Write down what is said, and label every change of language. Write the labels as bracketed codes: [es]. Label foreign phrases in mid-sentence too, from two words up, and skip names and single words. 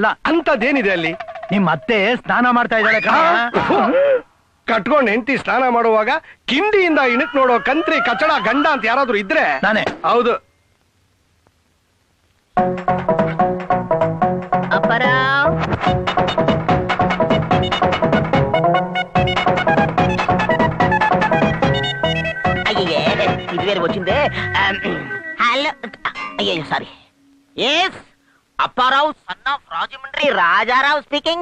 [kn] ಅಂತದೇನಿದೆ ಅಲ್ಲಿ? ನಿಮ್ ಅತ್ತೆ ಸ್ನಾನ ಮಾಡ್ತಾ ಇದ್ದಾಳೆ ಕಟ್ಕೊಂಡ್ ಹೆಂಡತಿ ಸ್ನಾನ ಮಾಡುವಾಗ ಕಿಂಡಿಯಿಂದ ಇಣಕ್ ನೋಡೋ ಕಂತ್ರಿ ಕಚಡ ಗಂಡ ಅಂತ ಯಾರಾದ್ರೂ ಇದ್ರೆ ನಾನೇ. ಹೌದು. ಅಪ್ಪರಾವ್, [te] అయ్యే ఇది వేరే వచ్చిందే. హలో, అయ్యో సారీ. ఎస్, అప్పారావు [en] son of [te] రాజమండ్రి రాజారావు స్పీకింగ్.